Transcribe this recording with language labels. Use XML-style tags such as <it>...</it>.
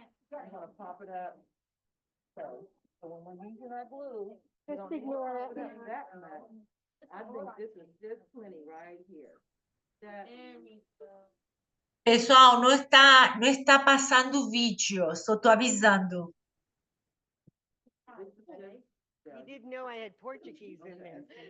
<en>You're gonna pop it up. So when we're using our glue, we don't need to pop it up that much. I think this is just plenty right here.</en> <pt>Pessoal, não está passando o vídeo, só estou avisando.</pt> <en>You didn't know I had Portuguese in there.</en>